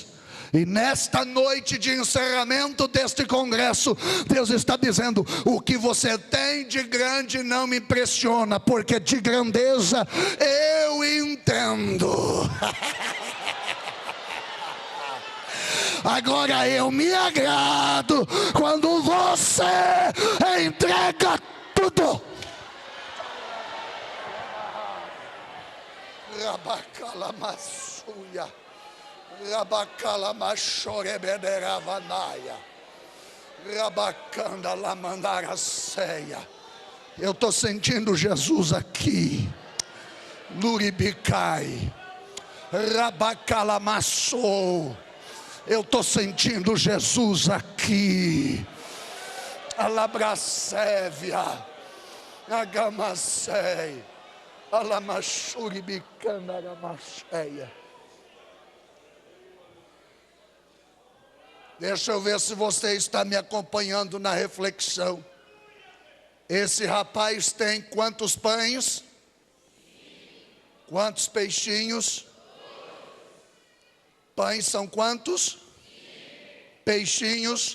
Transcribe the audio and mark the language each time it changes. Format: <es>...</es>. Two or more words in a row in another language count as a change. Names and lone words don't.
<pt>E nesta noite de encerramento deste congresso, Deus está dizendo: o que você tem de grande não me impressiona, porque de grandeza eu entendo. Agora eu me agrado quando você entrega tudo. Rabacalamassuia, rabacalamashorebederavanaia, rabacanda lamandaraceia. Eu estou sentindo Jesus aqui. Luribicai, rabacalamassou. Eu estou sentindo Jesus aqui. Alabracévia, agamacei, alamachuribicandaramasceia. Deixa eu ver se você está me acompanhando na reflexão. Esse rapaz tem quantos pães? Quantos peixinhos? Pães são quantos? Peixinhos?</pt>